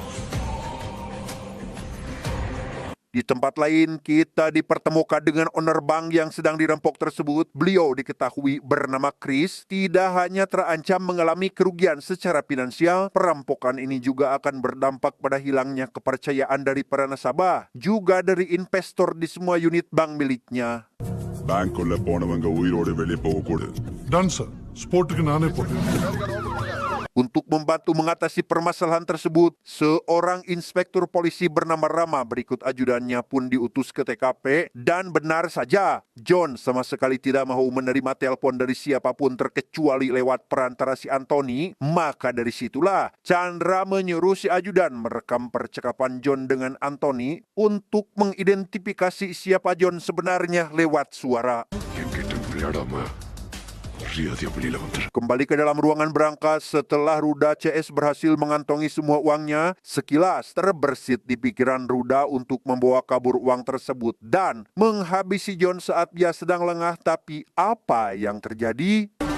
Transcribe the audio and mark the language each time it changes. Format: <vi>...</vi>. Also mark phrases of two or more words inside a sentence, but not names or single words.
<id>Di tempat lain, kita dipertemukan dengan owner bank yang sedang dirampok tersebut. Beliau diketahui bernama Chris. Tidak hanya terancam mengalami kerugian secara finansial, perampokan ini juga akan berdampak pada hilangnya kepercayaan dari para nasabah, juga dari investor di semua unit bank miliknya.</id> <ta>பேங்க் உள்ள போனவங்க உயிரோடு வெளியே போக கூடாது.</ta> <en>done sir,</en> <ta>ஸ்போர்ட்டுக்கு நானே போட்டேன்.</ta> <id>Untuk membantu mengatasi permasalahan tersebut, seorang inspektur polisi bernama Rama berikut ajudannya pun diutus ke TKP. Dan benar saja, John sama sekali tidak mau menerima telepon dari siapapun terkecuali lewat perantara si Anthony. Maka dari situlah Chandra menyuruh si ajudan merekam percakapan John dengan Anthony untuk mengidentifikasi siapa John sebenarnya lewat suara.</id> <ta>என்கிட்ட விளையாடாம</ta> <id>Kembali ke dalam ruangan berangkas setelah Ruda CS berhasil mengantongi semua uangnya, sekilas terbersit di pikiran Ruda untuk membawa kabur uang tersebut dan menghabisi John saat dia sedang lengah. Tapi apa yang terjadi?</id>